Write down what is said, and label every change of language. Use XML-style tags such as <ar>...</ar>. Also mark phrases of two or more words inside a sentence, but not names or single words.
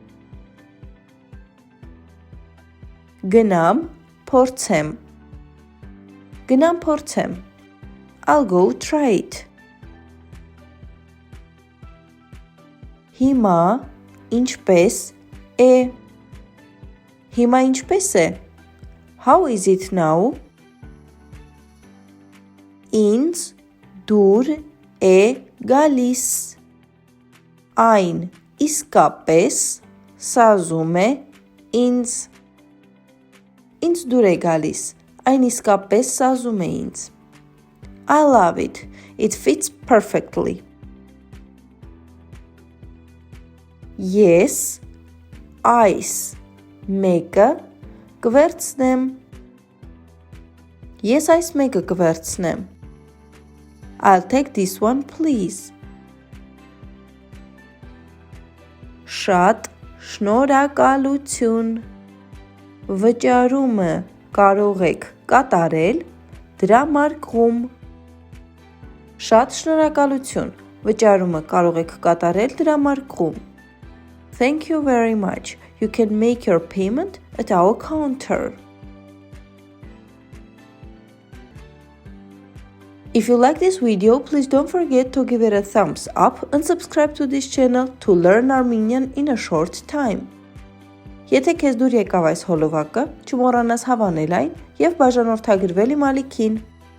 <hy>Գնամ փորձեմ։ Գնամ փորձեմ։</hy> <en>I'll go try it.</en> <hy>Հիմա ինչպես է։ Հիմա ինչպես է։</hy> <en>How is it now?</en> <hy>Ինձ դուր է գալիս։ Այն իսկապես սազում է ինձ։ Ինձ դուր է գալիս։ Այն իսկապես սազում է ինձ։</hy> <en>I love it. It fits perfectly.</en> <hy>Ես այս մեկը կվերցնեմ։ Ես այս մեկը կվերցնեմ։</hy> <en>I'll take this one, please.</en> <hy>Շատ շնորհակալություն։ Վճարումը կարող եք կատարել դրամարկղում։ Շատ շնորհակալություն։ Վճարումը կարող եք կատարել դրամարկղում։</hy> <en>Thank you very much. You can make your payment at our counter. If you like this video, please don't forget to give it a thumbs up and subscribe to this channel to learn Armenian in a short time.</en> <hy>Եթե քեզ դուր եկավ այս հոլովակը, չմոռանաս հավանել այն և բաժանորդագրվել իմ ալիքին։</hy>